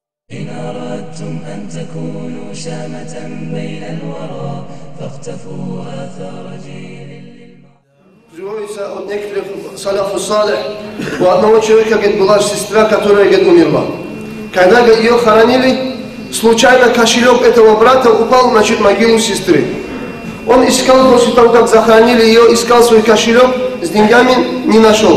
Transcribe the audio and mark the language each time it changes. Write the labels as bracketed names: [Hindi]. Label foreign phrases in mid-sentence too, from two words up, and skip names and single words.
[Arabic] إن أردتم أن تكونوا شامة بين الورى فاقتفوا آثار جيل. [Russian] Приводится от некоторых [Arabic] السلف الصالح, [Russian] у одного человека, говорит, была сестра, которая, говорит, умерла. Когда, говорит, ее хоронили, случайно кошелек этого брата упал, значит, в могилу сестры. Он искал, после того, как захоронили ее, искал свой кошелек с деньгами, не нашел.